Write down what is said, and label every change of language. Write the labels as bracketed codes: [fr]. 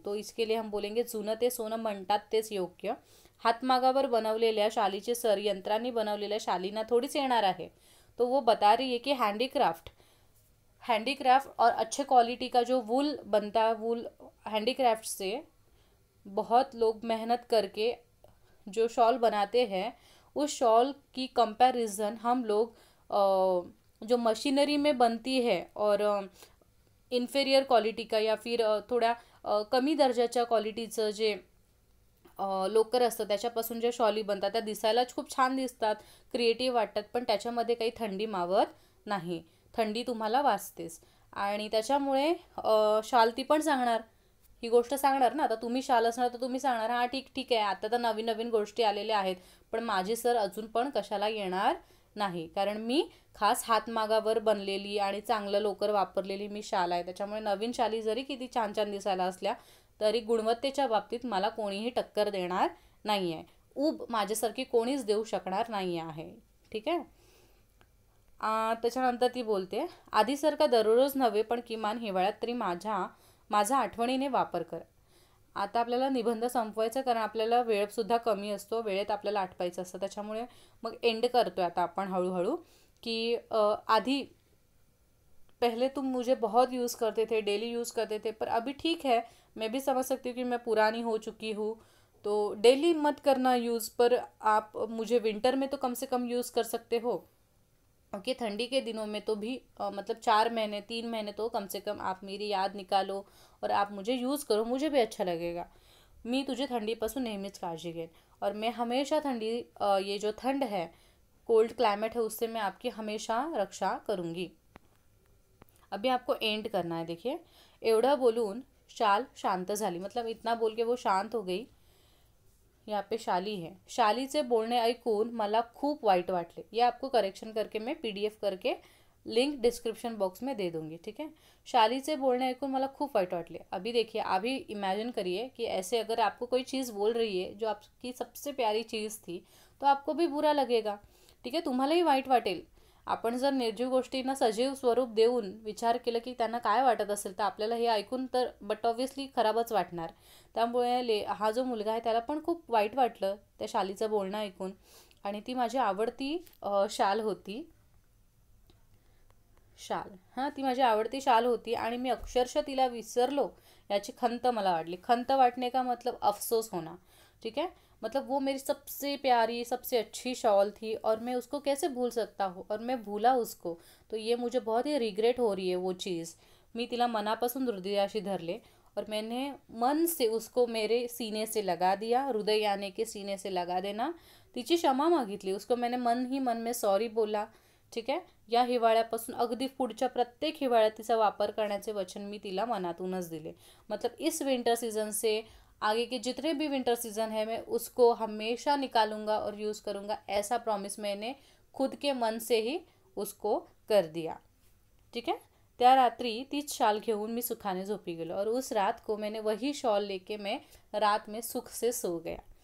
[hi] तो इसके लिए हम बोलेंगे [mr] जुनं ते सोनं म्हणतात तेच योग्य. हातमागावर बनवलेल्या शालीचे सर यंत्रांनी बनवलेल्या शालीना थोडीच येणार आहे. [hi] तो वो बता रही है कि हैंडीक्राफ्ट और अच्छे क्वालिटी का जो वूल बनता है, वूल हैंडीक्राफ्ट से बहुत लोग मेहनत करके जो शॉल बनाते हैं, उस शॉल की कंपैरिजन हम लोग जो मशीनरी में बनती है और इन्फेरियर क्वालिटी का या फिर [mr] थोड्या कमी दर्जाच्या क्वालिटीचं जे लोकर असतं त्याच्यापासून ज्या शॉली बनतात त्या दिसायलाच खूप छान दिसतात, क्रिएटिव्ह वाटतात, पण त्याच्यामध्ये काही थंडी मावत नाही. थंडी तुम्हाला वाचतेच. आणि त्याच्यामुळे शाल ती पण सांगणार, ही गोष्ट सांगणार ना. आता तुम्ही शाल असणार तर तुम्ही सांगणार हां ठीक ठीक आहे, आता तर नवीन नवीन गोष्टी आलेल्या आहेत, पण माझी सर अजून पण कशाला येणार नाही, कारण मी खास हातमागावर बनलेली आणि चांगलं लोकर वापरलेली मी शाल आहे. त्याच्यामुळे नवीन शाली जरी किती छान छान दिसायला असल्या तरी गुणवत्तेच्या बाबतीत मला कोणीही टक्कर देणार नाही आहे. ऊब माझ्यासारखी कोणीच देऊ शकणार नाही आहे. ठीक आहे. त्याच्यानंतर ती बोलते, आधीसारखा दररोज नव्हे पण किमान हिवाळ्यात तरी माझा आठवणीने वापर कर. आता आपल्याला निबंध संपवायचा, कारण आपल्याला वेळसुद्धा कमी असतो, वेळेत आपल्याला आटपायचं असतं. त्याच्यामुळे मग एंड करतोय आता आपण हळूहळू की आधी [hi] पहले तुम मुझे बहुत यूज़ करते थे, डेली यूज़ करते थे, पर अभी ठीक है, मैं भी समझ सकती हूँ कि मैं पुरानी हो चुकी हूँ, तो डेली मत करना यूज़, पर आप मुझे विंटर में तो कम से कम यूज़ कर सकते हो. ओके, ठंडी के दिनों में तो भी मतलब 4 महीने 3 महीने तो कम से कम आप मेरी याद निकालो और आप मुझे यूज़ करो, मुझे भी अच्छा लगेगा. [mr] मी तुझे थंडीपासून नेहमीच काळजी घेईन [hi] और मैं हमेशा थंडी ये जो ठंड है, कोल्ड क्लाइमेट है, उससे मैं आपकी हमेशा रक्षा करूँगी. अभी आपको एंड करना है. देखिए, [mr] एवढं बोलून शाल शांत झाली, [hi] मतलब इतना बोल के वो शांत हो गई. यहाँ पे शाली है. [mr] शालीचे बोलणे ऐकून मला खूप वाईट वाटले. [hi] ये आपको करेक्शन करके मैं PDF करके लिंक डिस्क्रिप्शन बॉक्स में दे दूंगी. ठीक है. [mr] शालीचे बोलणे ऐकून मला खूप वाईट वाटले. [hi] अभी देखिए, अभी इमेजिन करिए कि ऐसे अगर आपको कोई चीज़ बोल रही है जो आपकी सबसे प्यारी चीज़ थी, तो आपको भी बुरा लगेगा. ठीक है, [mr] तुम्हालाही वाईट वाटेल. आपण जर निर्जीव गोष्टींना सजीव स्वरूप देऊन विचार केलं की त्यांना काय वाटत असेल, तर आपल्याला हे ऐकून तर [en] but obviously [mr] खराबच वाटणार. त्यामुळे हा जो मुलगा आहे त्याला पण खूप वाईट वाटलं त्या शालीचं बोलणं ऐकून. आणि ती माझी आवडती शाल होती. ती माझी आवडती शाल होती आणि मी अक्षरशः तिला विसरलो याची खंत मला वाटली. [hi] खंत वाटने का मतलब अफसोस होना. ठीक है, मतलब वो मेरी सबसे प्यारी सबसे अच्छी शॉल थी और मैं उसको कैसे भूल सकता हूँ, और मैं भूला उसको, तो ये मुझे बहुत ही रिग्रेट हो रही है वो चीज़. [mr] मी तिला मनापासून हृदयाशी धरले [hi] और मैंने मन से उसको मेरे सीने से लगा दिया. हृदय यानी के सीने से लगा देना. [mr] तिची क्षमा मागितली. [hi] उसको मैंने मन ही मन में सॉरी बोला. [mr] ठीक आहे. या हिवाळ्यापासून अगदी पुढच्या प्रत्येक हिवाळ्यात तिचा वापर करण्याचे वचन मी तिला मनातूनच दिले. [hi] मतलब इस विंटर सीजन से आगे के जितने भी विंटर सीजन है मैं उसको हमेशा निकालूंगा और यूज़ करूँगा, ऐसा प्रॉमिस मैंने खुद के मन से ही उसको कर दिया. ठीक है. [mr] त्या रात्री तीच शाल घेऊन मी सुखाने झोपी गेलो [hi] और उस रात को मैंने वही शॉल लेके मैं रात में सुख से सो गया.